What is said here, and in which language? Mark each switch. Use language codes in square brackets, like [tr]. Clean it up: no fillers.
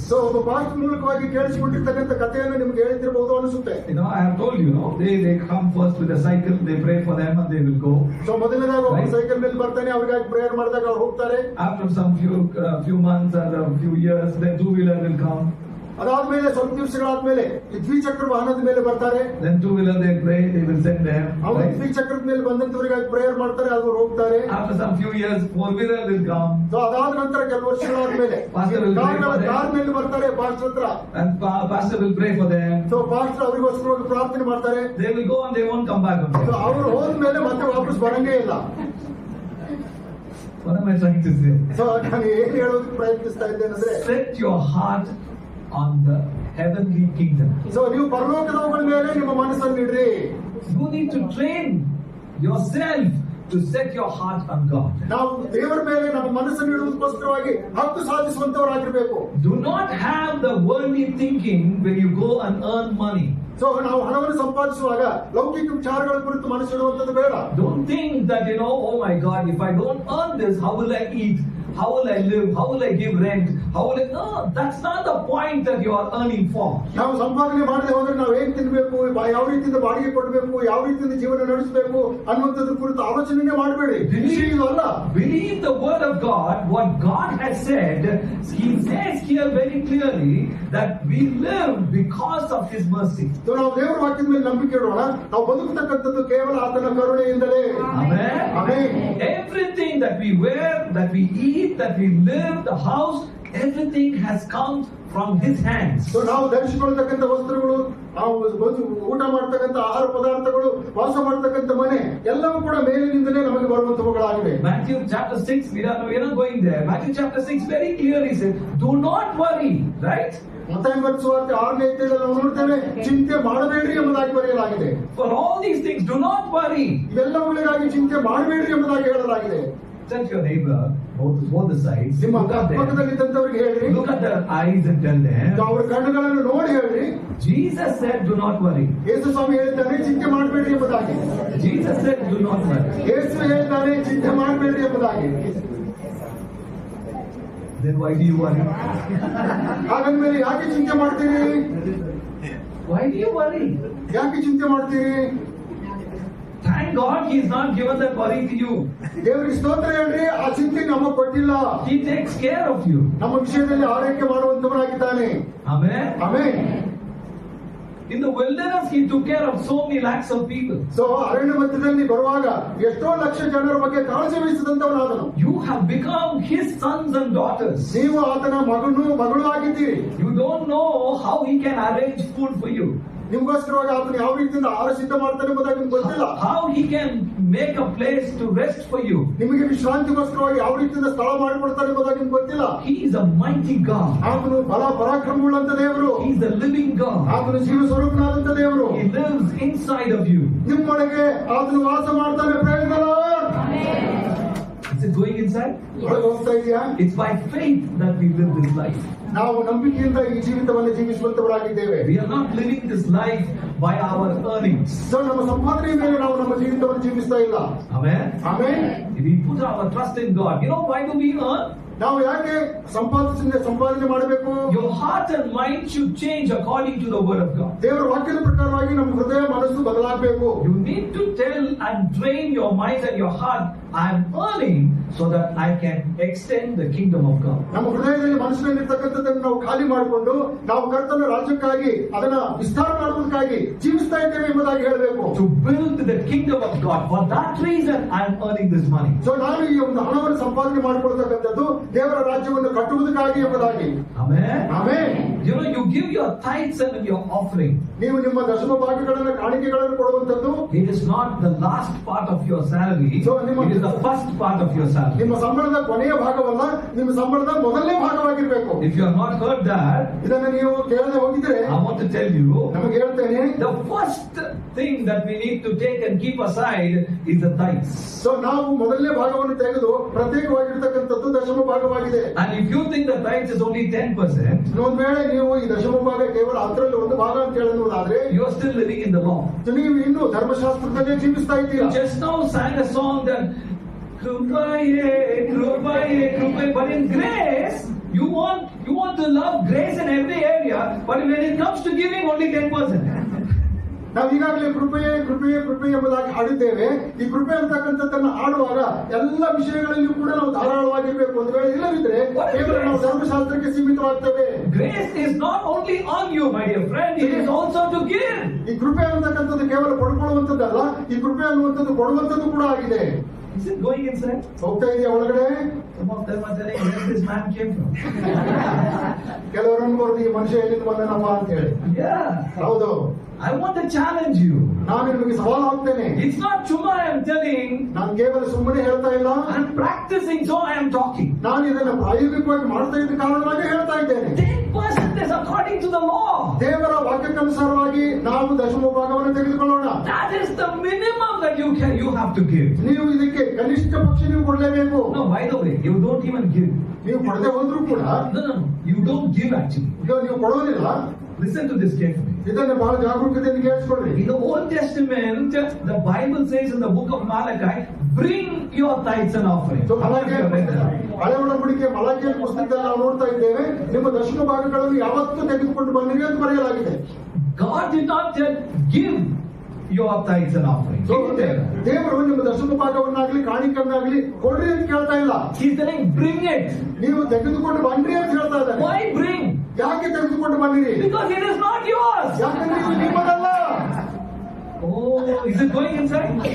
[kn] So ಒಬ್ಬ past ಮೂಲಕವಾಗಿ ಕೇಳಿಸಿಕೊಂಡಿರ್ತಕ್ಕಂಥ ಕಥೆಯನ್ನು ನಿಮ್ಗೆ ಹೇಳಿದಿರಬಹುದು ಅನಿಸುತ್ತೆ. [en] You know, I have told you, they come first with a cycle, they pray for them and they will go. [kn] So ಮೊದಲನೇದಾಗ ಒಬ್ಬ cycle ಮೇಲೆ ಬರ್ತಾನೆ, ಅವ್ರಿಗಾಗಿ ಪ್ರೇಯರ್ ಮಾಡಿದಾಗ ಅವ್ರು ಹೋಗ್ತಾರೆ. [en] After some few months or a few years, then two-wheeler will come. [kn] ಅದಾದ್ಮೇಲೆ ಸ್ವಲ್ಪ ದಿವಸಗಳಾದ್ಮೇಲೆ ಈ ದ್ವಿಚಕ್ರ ವಾಹನದ ಮೇಲೆ ಬರ್ತಾರೆ. [en] Then two-wheeler they pray, they will send them. [kn] ಅವರು ದ್ವಿಚಕ್ರದ ಮೇಲೆ ಬಂದಂತವರಿಗಾಗಿ ಪ್ರೇಯರ್ ಮಾಡ್ತಾರೆ, ಅವರು ಹೋಗ್ತಾರೆ. [en] After some few years, four-wheeler will come. [kn] So ಅದಾದ ನಂತರ ಕೆಲವು ವರ್ಷಗಳಾದ್ಮೇಲೆ ಕಾರ್ ಮೇಲೆ ಬರ್ತಾರೆ ಪಾಸ್ಟರ್ ಹತ್ರ. [en] And pastor will pray for them. [kn] So pastor ಅವರಿಗೋಸ್ಕರ ಪ್ರಾರ್ಥನೆ ಮಾಡ್ತಾರೆ. [en] They will go and they won't come back. [kn] So ಅವರು ಹೋದ್ಮೇಲೆ ಮತ್ತೆ ವಾಪಸ್ ಬರಂಗೇ ಇಲ್ಲ. [en] What am I trying to say? [kn] So ನಾನು ಏನ್ ಹೇಳೋದಕ್ಕೆ ಪ್ರಯತ್ನಿಸ್ತಾ ಇದ್ದೇನೆ ಅಂದ್ರೆ, [en] Set your heart on the heavenly kingdom. [kn] So ನೀವು ಪರಲೋಕದವುಗಳ ಮೇಲೆ ನಿಮ್ಮ ಮನಸ್ಸನ್ನು ಇಡ್ರಿ. [en] You need to train yourself to set your heart on God. [kn] ನಾವು ದೇವರ ಮೇಲೆ ನಮ್ಮ ಮನಸ್ಸನ್ನು ಇಡುವುದಕ್ಕೋಸ್ಕರವಾಗಿ ಹಕ್ಕು ಸಾಧಿಸುವಂತವರಾಗಿರ್ಬೇಕು. [en] Do not have the worldly thinking when you go and earn money. [kn] So ನಾವು ಹಣವನ್ನು ಸಂಪಾದಿಸುವಾಗ ಲೌಕಿಕ ವಿಚಾರಗಳ ಕುರಿತು ಮನಸ್ಸಿಡುವಂತದ್ದು ಬೇಡ. [en] Don't think that, oh my God, if I don't earn this, how will I eat? How will I live? How will I give rent? No, that's not the point that you are earning for. [kn] ನಾವು ಸಂಪಾದನೆ ಮಾಡದೆ ಹೋದ್ರೆ ನಾವು ಹೇಗೆ ತಿನ್ಬೇಕು, ಯಾವ ರೀತಿಯಿಂದ ಬಾಡಿಗೆ ಕೊಡಬೇಕು, ಯಾವ ರೀತಿಯಿಂದ ಜೀವನ ನಡೆಸಬೇಕು ಅನ್ನುವಂಥದ್ರ ಕುರಿತು ಆಲೋಚನೆ ಮಾಡಬೇಡಿ. ಇದು ಅಲ್ಲ. [en] Believe the word of God, what God has said. He says here very clearly that we live because of His mercy. [kn] ನಾವು ದೇವರ ವಾಕ್ಯದ ಮೇಲೆ ನಂಬಿಕೆ ಇಡೋಣ. ನಾವು ಬದುಕತಕ್ಕಂಥದ್ದು ಕೇವಲ ಆತನ ಕರುಣೆಯಿಂದಲೇ. [en] Amen. Amen. Everything that we wear, that we eat, that we live, the house, everything has come from His hands. [kn] So ನಾವು ಧರಿಸಿಕೊಳ್ಳತಕ್ಕಂಥ ವಸ್ತ್ರಗಳು, ನಾವು ಊಟ ಮಾಡತಕ್ಕಂಥ ಆಹಾರ ಪದಾರ್ಥಗಳು, ವಾಸ ಮಾಡತಕ್ಕಂಥ ಮನೆ ಎಲ್ಲವೂ ಕೂಡ ಮೇಲಿನಿಂದಲೇ ನಮಗೆ ಬರುವಂತವುಗಳಾಗಿವೆ. [en] Matthew chapter 6, we are not going there. Matthew chapter 6 very clearly says, do not worry, right? [kn] ಮತ್ತಾಯ ಸುವಾರ್ತೆ 6ನೇ ಅಧ್ಯಾಯದಲ್ಲಿ ನಾವು ನೋಡ್ತೇವೆ, ಚಿಂತೆ ಮಾಡಬೇಡ್ರಿ ಎಂಬುದಾಗಿ ಬರೆಯಲಾಗಿದೆ. [en] For all these things, do not worry. [kn] ಇವೆಲ್ಲವುಗಳಿಗಾಗಿ ಚಿಂತೆ ಮಾಡಬೇಡ್ರಿ ಎಂಬುದಾಗಿ ಹೇಳಲಾಗಿದೆ. [en] Tell your neighbor, both the sides. [kn] ನಿಮ್ಮ [en] Look at them. [kn] ಪಕ್ಕದಲ್ಲಿದ್ದಂಥವ್ರಿಗೆ ಹೇಳ್ರಿ, [en] Look at their eyes and tell them. [kn] ಅವರ ಕಣ್ಣುಗಳನ್ನು ನೋಡಿ ಹೇಳ್ರಿ. [en] Jesus said, do not worry. [kn] ಯೇಸು ಸ್ವಾಮಿ ಹೇಳ್ತಾನೆ, ಚಿಂತೆ ಮಾಡಬೇಡ್ರಿ ಎಂಬುದಾಗಿ. [en] Jesus said, do not worry. [kn] ಯೇಸು ಹೇಳ್ತಾನೆ, ಚಿಂತೆ ಮಾಡಬೇಡ್ರಿ ಎಂಬುದಾಗಿ. [en] Then why do you worry? [kn] ಹಾಗಂದ್ಮೇಲೆ ಯಾಕೆ ಚಿಂತೆ ಮಾಡ್ತೀರಿ? [en] Why do you worry? [kn] ಯಾಕೆ ಚಿಂತೆ ಮಾಡ್ತೀರಿ? [en] Thank God He has not given that worry to you. [kn] ದೇವರಿಗೆ ಸ್ತೋತ್ರ ಹೇಳ್ರಿ, ಆ ಚಿಂತೆ ನಮಗೆ ಕೊಟ್ಟಿಲ್ಲ. [en] He takes care of you. [kn] ನಮ್ಮ ವಿಷಯದಲ್ಲಿ ಆರೈಕೆ ಮಾಡುವಂತವನಾಗಿದ್ದಾನೆ. [en] Amen. [kn] Amen. [en] In the wilderness, He took care of so many lakhs of people. [kn] So ಅರಣ್ಯ ಮಧ್ಯದಲ್ಲಿ ಬರುವಾಗ ಎಷ್ಟೋ ಲಕ್ಷ ಜನರ ಬಗ್ಗೆ ಕಾಳಜಿ ವಹಿಸಿದಂತವನಾದನು. [en] You have become His sons and daughters. [kn] ನೀವು ಆತನ ಮಗಳು ಆಗಿದ್ದೀರಿ. [en] You don't know how He can arrange food for you. [kn] ನಿಮ್ಗೋಸ್ಕರವಾಗಿ ಆತನ ಯಾವ ರೀತಿಯಿಂದ ಆಹಾರ ಸಿದ್ಧ ಮಾಡ್ತಾನೆ ಎಂಬುದಾಗಿ ನಿಮ್ಗೆ ಗೊತ್ತಿಲ್ಲ. [en] How He can make a place to rest for you. [kn] ನಿಮಗೆ ವಿಶ್ರಾಂತಿಗೋಸ್ಕರವಾಗಿ ಯಾವ ರೀತಿಯಿಂದ ಸ್ಥಳ ಮಾಡಿಕೊಡ್ತಾನೆ ಎಂಬುದಾಗಿ ನಿಮ್ಗೆ ಗೊತ್ತಿಲ್ಲ. [en] He is a mighty God. [kn] ಆತನು ಬಲ ಪರಾಕ್ರಮವುಳ್ಳಂತ ದೇವರು. [en] He is the living God. [kn] ಆತನು ಜೀವ ಸ್ವರೂಪನಾದಂತ ದೇವರು. [en] He lives inside of you. [kn] ನಿಮ್ಮೊಳಗೆ ಆತನು ವಾಸ ಮಾಡ್ತಾನೆ. [en] Praise the Lord. Is it going inside? [kn] ಒಳಗೆ ಹೋಗ್ತಾ ಇದೆಯಾ? [en] It's by faith that we live this life. [kn] ನಾವು ನಂಬಿಕೆಯಿಂದ ಈ ಜೀವಿತವನ್ನು ಜೀವಿಸುವಂತವರಾಗಿದ್ದೇವೆ. [en] We are not living this life by our earnings. [kn] So ನಮ್ಮ ಸಂಪಾದನೆಯ ಮೇಲೆ ನಾವು ನಮ್ಮ ಜೀವಿತವನ್ನು ಜೀವಿಸ್ತಾ ಇಲ್ಲ. [en] Amen. [kn] Amen. [en] We put our trust in God. Why do we earn? [kn] ನಾವು ಯಾಕೆ ಸಂಪಾದನೆ ಮಾಡಬೇಕು? [en] Your heart and mind should change according to the word of God. [kn] ದೇವರ ವಾಕ್ಯದ ಪ್ರಕಾರವಾಗಿ ನಮ್ಮ ಹೃದಯ ಮನಸ್ಸು ಬದಲಾಗಬೇಕು. [en] You need to tell and train your mind and your heart, I am earning so that I can extend the kingdom of God. [kn] ನಮ್ಮ ಹೃದಯದಲ್ಲಿ ಮನಸ್ಸಿನಲ್ಲಿರ್ತಕ್ಕಂಥದ್ದನ್ನು ನಾವು ಖಾಲಿ ಮಾಡಿಕೊಂಡು ನಾವು ಕರ್ತನ ರಾಜ್ಯಕ್ಕಾಗಿ ಅದನ್ನ ವಿಸ್ತಾರ ಮಾಡುವುದಕ್ಕಾಗಿ ಜೀವಿಸ್ತಾ ಇದ್ದೇವೆ ಎಂಬುದಾಗಿ ಹೇಳಬೇಕು. [en] To build the kingdom of God. For that reason I am earning this money. [kn] So ನಾನು ಈ ಒಂದು ಹಣವನ್ನು ಸಂಪಾದನೆ ಮಾಡಿಕೊಳ್ತಕ್ಕಂಥದ್ದು ದೇವರ ರಾಜ್ಯವನ್ನು ಕಟ್ಟುವುದಕ್ಕಾಗಿ ಎಂಬುದಾಗಿ. [en] Amen. [kn] Amen. [en] You give your tithes and your offering. [kn] ನೀವು ನಿಮ್ಮ ದಶಮ ಭಾಗಗಳನ್ನು ಕಾಣಿಕೆಗಳನ್ನು ಕೊಡುವಂತದ್ದು [en] It is not the last part of your salary. It is the first part of your salary. [kn] ನಿಮ್ಮ ಸಂಬಳದ ಕೊನೆಯ ಭಾಗವಲ್ಲ, ನಿಮ್ಮ ಸಂಬಳದ ಮೊದಲನೇ ಭಾಗವಾಗಿರ್ಬೇಕು. [en] If you have not heard that, [kn] ಇದನ್ನು ನೀವು ಕೇಳದೆ ಹೋಗಿದ್ರೆ [en] I want to tell you, [kn] ನಮಗೆ ಹೇಳ್ತೇನೆ, [en] the first thing that we need to take and keep aside is the tithes. [kn] So ನಾವು ಮೊದಲನೇ ಭಾಗವನ್ನು ತೆಗೆದು ಪ್ರತ್ಯೇಕವಾಗಿರ್ತಕ್ಕಂಥದ್ದು ದಶಮ ಭಾಗವಾಗಿದೆ. [en] And if you think the tithes is only 10%, [kn] ಒಂದ್ ವೇಳೆ ನೀವು ಈ ದಶಮ ಭಾಗ ಕೇವಲ 10ರಲ್ಲಿ ಒಂದು ಭಾಗ ಅಂತ ಹೇಳುವುದಾದ್ರೆ [en] you are still living in the law. [kn] ನೀವು ಇನ್ನು ಧರ್ಮಶಾಸ್ತ್ರದಲ್ಲೇ ಜೀವಿಸ್ತಾ [en] You [kn] ಇದ್ದೀರಾ. [en] just now sang a song that [kn] Krupaye, Krupaye, Krupaye. [en] But in grace, you want to love grace in every area, but when it comes to giving, only 10%. [kn] ನಾವು ಈಗಾಗಲೇ ಕೃಪೆಯೇ ಕೃಪೆಯೇ ಕೃಪೆ ಎಂಬುದಾಗಿ ಹಾಡಿದ್ದೇವೆ. ಈ ಕೃಪೆ ಅಂತಕ್ಕಂಥದ್ದನ್ನು ಹಾಡುವಾಗ ಎಲ್ಲ ವಿಷಯಗಳಲ್ಲಿಯೂ ಕೂಡ ನಾವು ಧಾರಾಳವಾಗಿರ್ಬೇಕು. ಒಂದು ವೇಳೆ ಇಲ್ಲದಿದ್ರೆ ಕೇವಲ ನಾವು ಧರ್ಮಶಾಸ್ತ್ರಕ್ಕೆ ಸೀಮಿತವಾಗ್ತೇವೆ. [en] Grace is not only on you, my dear friend, it is also to give. [kn] ಈ ಕೃಪೆ ಅಂತಕ್ಕಂಥದ್ದು ಕೇವಲ ಪಡ್ಕೊಳ್ಳುವಂಥದ್ದಲ್ಲ, ಈ ಕೃಪೆ ಅನ್ನುವಂಥದ್ದು ಕೊಡುವಂಥದ್ದು ಕೂಡ ಆಗಿದೆ. [en] Is it going inside? [kn] ಹೋಗ್ತಾ ಇದೆಯಾ ಒಳಗಡೆ? [en] Some of them are telling where this man came from. [kn] ಕೆಲವರು ಅನ್ಬಾರ್ದು ಈ ಮನುಷ್ಯ ಎಲ್ಲಿಂದ ಬಂದನಪ್ಪ ಅಂತ ಹೇಳಿ. [en] Yeah. [kn] ಹೌದು. [en] I want to challenge you. [kn] ನಾನು ನಿಮಗೆ ಸವಾಲು ಹಾಕ್ತೇನೆ. [en] It's not chuma I am telling. [kn] ನಾನು ಕೇವಲ ಸುಮ್ಮನೆ ಹೇಳ್ತಾ ಇಲ್ಲ. [en] I am practicing, so I am talking. [kn] ನಾನು ಇದನ್ನು ಪ್ರಾಯೋಗಿಕವಾಗಿ ಮಾಡ್ತಾ ಇದ್ದ ಕಾರಣವಾಗಿ ಹೇಳ್ತಾ ಇದ್ದೇನೆ. [en] 10% is according to the law. [kn] ದೇವರ ವಾಕ್ಯಕ್ಕನುಸಾರವಾಗಿ ನಾವು ದಶಮ ಭಾಗವನ್ನು ತೆಗೆದುಕೊಳ್ಳೋಣ. [en] That is the minimum that you you have to give. [kn] ನೀವು ಇದಕ್ಕೆ ಕನಿಷ್ಠ ಪಕ್ಷ ನೀವು ಕೊಡಲೇಬೇಕು. [en] No, by the way, you don't even give. [kn] ನೀವು ಕೊಡದೆ ಹೋದ್ರು ಕೂಡ [en] No, you don't give actually. [kn] ನೀವು ಕೊಡೋದಿಲ್ಲ. [en] Listen to this carefully. [kn] ಇದನ್ನ ಬಹಳ ಜಾಗರೂಕತೆಯಿಂದ ಕೇಳಿಸ್ಕೊಳ್ಳಿ. [en] In the Old Testament, the Bible says in the book of Malachi, bring your tithes and offerings. [kn] So, ಹಳೆ ಒಡಂಬಡಿಕೆ ಮಲಾಕಿಯ ಪುಸ್ತಕದಲ್ಲಿ ನಾವು ನೋಡ್ತಾ ಇದ್ದೇವೆ, ನಿಮ್ಮ ದಶಮ ಭಾಗಗಳನ್ನು ಯಾವತ್ತೂ ತೆಗೆದುಕೊಂಡು ಬಂದಿರಿ ಅಂತ ಬರೆಯಲಾಗಿದೆ. [en] God did not tell give your tithes and offerings. [kn] So, ದೇವರು ನಿಮ್ಮ ದಶಮ ಭಾಗವನ್ನಾಗ್ಲಿ ಕಾಣಿಕನ್ನಾಗ್ಲಿ ಕೊಡ್ರಿ ಅಂತ ಕೇಳ್ತಾ ಇಲ್ಲ. [en] He's telling bring it. [kn] ನೀವು ತೆಗೆದುಕೊಂಡು ಬನ್ರಿ ಅಂತ ಹೇಳ್ತಾ ಇದ್ದಾರೆ. [en] Why bring? [kn] ಯಾಕೆ ತೆಗೆದುಕೊಂಡು ಬಂದಿರಿ? [en] Because it is not yours. [kn] ಯಾಕಂದ್ರೆ ಇದು ನಿಮ್ಮದಲ್ಲ. [en] Oh, is it going inside?